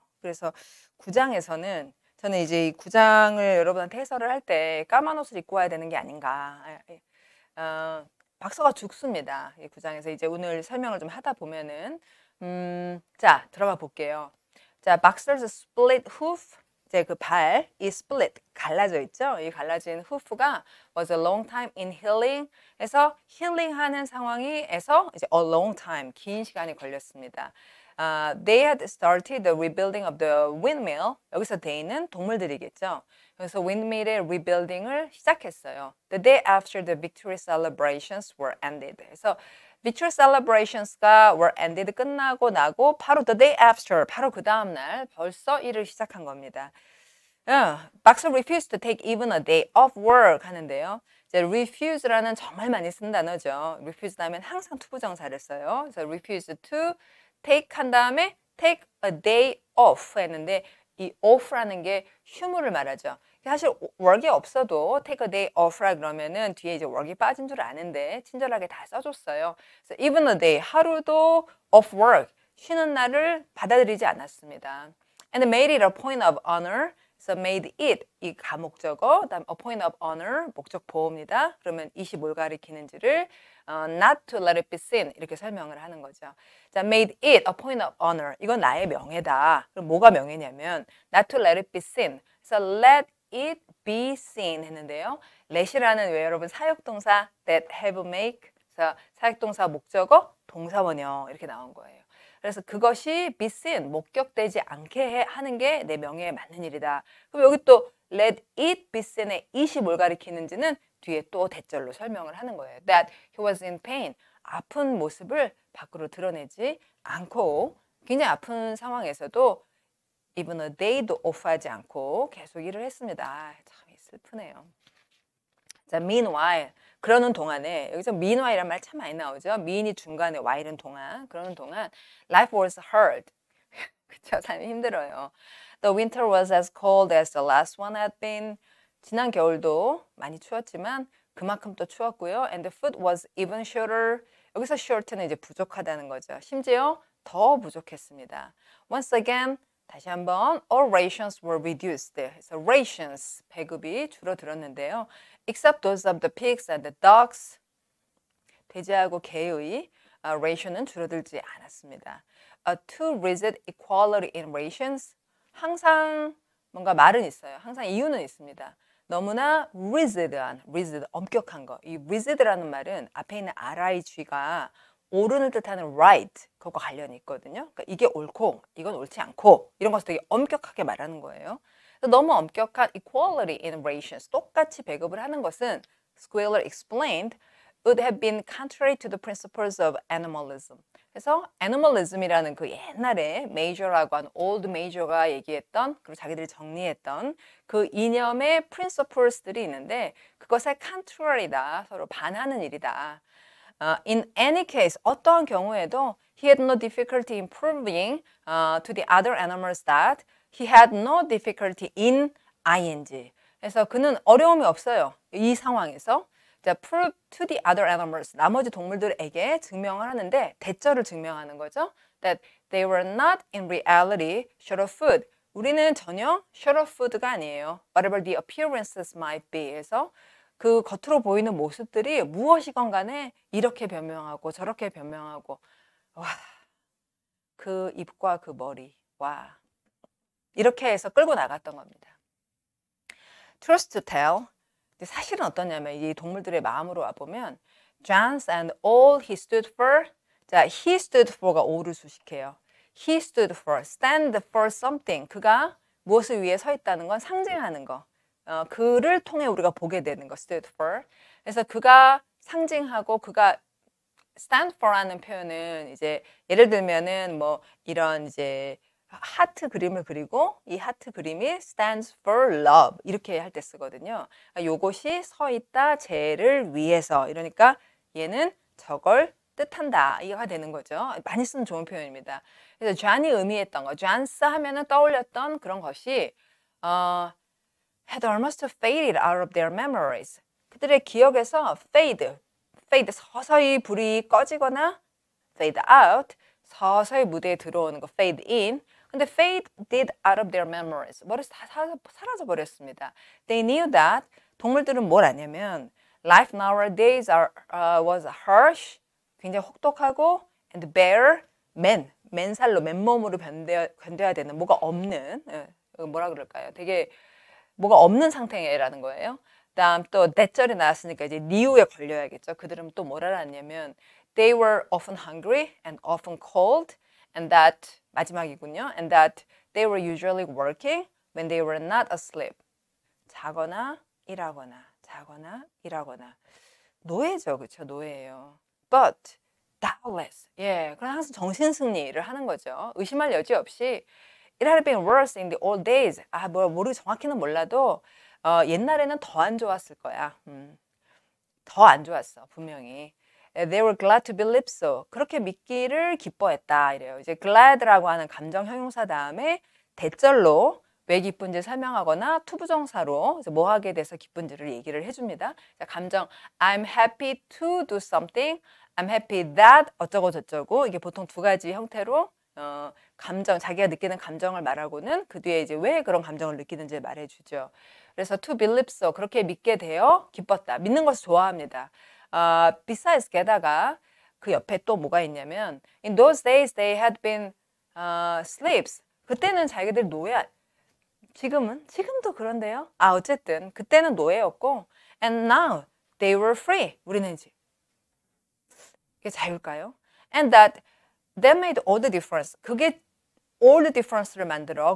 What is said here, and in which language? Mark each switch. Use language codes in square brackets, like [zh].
[ko] 그래서 9장에서는 저는 이제 이 9장을 여러분한테 해설을 할 때 까만 옷을 입고 와야 되는 게 아닌가. 박서가 죽습니다. 이 9장에서 이제 오늘 설명을 좀 하다 보면은 자 들어가 볼게요. 자, [en] Boxer's split hoof [ko] 이제 그 발이 split 갈라져 있죠. 이 갈라진 [en] hoof가 was a long time in healing. [ko] 해서 힐링하는 상황에서 이제 [en] a long time [ko] 긴 시간이 걸렸습니다. [en] They had started the rebuilding of the windmill. [ko] 여기서 they는 동물들이겠죠. 그래서 windmill의 rebuilding을 시작했어요. [en] The day after the victory celebrations were ended. [ko] 그래서 [en] victory celebrations [ko] 가 [en] were ended [ko] 끝나고 나고 바로 [en] the day after, [ko] 바로 그 다음 날 벌써 일을 시작한 겁니다. [en] Boxer refused to take even a day off work [ko] 하는데요. 이제 refuse라는 정말 많이 쓰는 단어죠. refuse 하면 항상 투부정사를 써요. 그래서 [en] refuse to take [ko] 한 다음에 [en] take a day off [ko] 했는데 이 off라는 게 휴무를 말하죠. 사실 work이 없어도 [en] take a day off [ko] 라 그러면은 뒤에 이제 work이 빠진 줄 아는데 친절하게 다 써줬어요. 그래서 [en] even a day [ko] 하루도 [en] off work [ko] 쉬는 날을 받아들이지 않았습니다. [en] And made it a point of honor. [ko] 그래서 made it 이 가목적어, 그다음 [en] a point of honor [ko] 목적 보호입니다. 그러면 이시 뭘 가리키는지를 [en] not to let it be seen [ko] 이렇게 설명을 하는 거죠. [en] 자, made it a point of honor. [ko] 이건 나의 명예다. 그럼 뭐가 명예냐면 [en] not to let it be seen. 그래서 let it be seen [ko] 했는데요. let이라는 왜 여러분 사역동사 that have make. 그래서 사역동사 목적어 동사원형 이렇게 나온 거예요. 그래서 그것이 be seen, 목격되지 않게 하는 게 내 명예에 맞는 일이다. 그럼 여기 또 [en] let it be seen [ko] 의 it이 뭘 가리키는지는 뒤에 또 대절로 설명을 하는 거예요. [en] That he was in pain. [ko] 아픈 모습을 밖으로 드러내지 않고 굉장히 아픈 상황에서도 [en] even a day [ko] 도 off하지 않고 계속 일을 했습니다. 참 슬프네요. 자, meanwhile. 그러는 동안에 여기서 meanwhile이란 말 참 많이 나오죠. mean이 중간에 while은 동안. 그러는 동안 [en] life was hard. [ko] 그쵸? 삶이 힘들어요. [en] The winter was as cold as the last one had been. [ko] 지난 겨울도 많이 추웠지만 그만큼 또 추웠고요. [en] And the food was even shorter. [ko] 여기서 short는 이제 부족하다는 거죠. 심지어 더 부족했습니다. [en] Once again, [ko] 다시 한번 [en] all rations were reduced. [ko] 그래서 rations, 배급이 줄어들었는데요. [en] Except those of the pigs and the ducks. [ko] 돼지하고 개의 ration은 줄어들지 않았습니다. [en] To resist equality in rations. [ko] 항상 뭔가 말은 있어요. 항상 이유는 있습니다. 너무나 rigid한, rigid, 엄격한 거. 이 rigid라는 말은 앞에 있는 rig가 옳은을 뜻하는 right, 그것과 관련이 있거든요. 그러니까 이게 옳고 이건 옳지 않고 이런 것을 되게 엄격하게 말하는 거예요. 너무 엄격한 [en] equality in rations, [ko] 똑같이 배급을 하는 것은 [en] Squealer explained would have been contrary to the principles of animalism. [ko] 그래서 animalism이라는 그 옛날에 major라고 하는 old major가 얘기했던 그리고 자기들이 정리했던 그 이념의 principles들이 있는데 그것에 contrary다, 서로 반하는 일이다. [en] In any case, [ko] 어떠한 경우에도 [en] he had no difficulty in proving to the other animals that he had no difficulty in ing. [ko] 그래서 그는 어려움이 없어요. 이 상황에서. 자, prove to the other animals. 나머지 동물들에게 증명을 하는데 대절을 증명하는 거죠. [en] That they were not in reality short of food. [ko] 우리는 전혀 [en] short of food [ko] 가 아니에요. [en] Whatever the appearances might be. [ko] 그래서 그 겉으로 보이는 모습들이 무엇이건 간에 이렇게 변명하고 저렇게 변명하고 와, 그 입과 그 머리 와 이렇게 해서 끌고 나갔던 겁니다. [en] Truth to tell, [ko] 사실은 어떠냐면 이 동물들의 마음으로 와보면 [en] John's and all he stood for. [ko] 자, he stood for가 all을 수식해요. [en] He stood for, stand for something. [ko] 그가 무엇을 위해 서 있다는 건 상징하는 거. 그를 통해 우리가 보게 되는 거, stood for. 그래서 그가 상징하고 그가 stand for라는 표현은 이제 예를 들면은 뭐 이런 이제 하트 그림을 그리고 이 하트 그림이 [en] stands for love [ko] 이렇게 할 때 쓰거든요. 요것이 서 있다 쟤를 위해서 이러니까 얘는 저걸 뜻한다 이거가 되는 거죠. 많이 쓰는 좋은 표현입니다. 그래서 존이 의미했던 거, 존스 하면은 떠올렸던 그런 것이 [en] had almost faded out of their memories. [ko] 그들의 기억에서 fade 서서히 불이 꺼지거나 [en] fade out, [ko] 서서히 무대에 들어오는 거 [en] fade in. [ko] 근데 [en] faded out of their memories. [ko] 머리에서 다 사라져 버렸습니다. [en] They knew that [ko] 동물들은 뭘 아냐면 [en] life nowadays was harsh, [ko] 굉장히 혹독하고 [en] and bare, [ko] 맨살로 맨몸으로 견뎌야 되는 뭐가 없는 뭐라 그럴까요? 되게 뭐가 없는 상태라는 거예요. 다음 또 대절이 나왔으니까 이제 니우에 걸려야겠죠. 그들은 또 뭘 알았냐면 [en] they were often hungry and often cold and that [ko] 마지막이군요. [en] And that they were usually working when they were not asleep. [ko] 자거나 일하거나 자거나 일하거나 노예죠. 그렇죠? 노예예요. [en] But doubtless. [ko] 예. 그럼 항상 정신승리를 하는 거죠. 의심할 여지 없이 [en] It had been worse in the old days. [ko] 모르 정확히는 몰라도 옛날에는 더 안 좋았을 거야. 더 안 좋았어, 분명히. [en] They were glad to believe so. [ko] 그렇게 믿기를 기뻐했다 이래요. 이제 [en] glad [ko] 라고 하는 감정 형용사 다음에 대절로 왜 기쁜지 설명하거나 투부정사로 뭐 하게 돼서 기쁜지를 얘기를 해줍니다. [en] 자, 감정 I'm happy to do something. I'm happy that [ko] 어쩌고 저쩌고 이게 보통 두 가지 형태로 감정 자기가 느끼는 감정을 말하고는 그 뒤에 이제 왜 그런 감정을 느끼는지 말해주죠. 그래서 to believe so 그렇게 믿게 되어 기뻤다. 믿는 것을 좋아합니다. [en] besides [ko] 게다가 그 옆에 또 뭐가 있냐면 [en] in those days they had been slaves. [ko] 그때는 자기들 지금도 그런데요. 어쨌든 그때는 노예였고 [en] and now they were free. [ko] 우리는 이제 이게 자유일까요? [en] And that made all the difference. [ko] 그게 all the difference를 만들어.